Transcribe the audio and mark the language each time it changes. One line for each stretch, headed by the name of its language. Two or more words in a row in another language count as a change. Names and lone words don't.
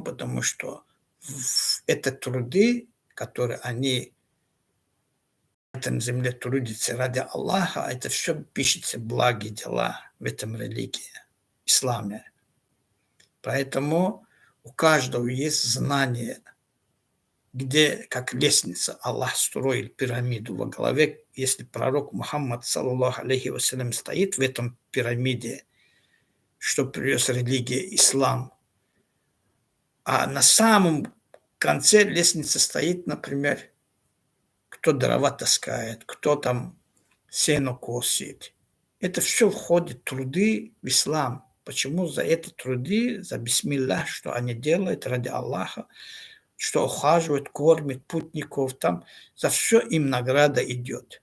Russian: Потому что это труды, которые они на этом земле трудятся ради Аллаха, это все пишется благие дела в этом религии, исламе. Поэтому у каждого есть знание, где, как лестница, Аллах строил пирамиду во главе, если пророк Мухаммад,
Arabic: صلى الله عليه وسلم,
Russian: стоит в этом пирамиде, что привез религия ислам, а на самом конце лестницы стоит, например, кто дрова таскает, кто там сено косит. Это все входит в труды в ислам. Почему за эти труды, за бисмиллах, что они делают ради Аллаха, что ухаживают, кормят путников, там за все им награда идет.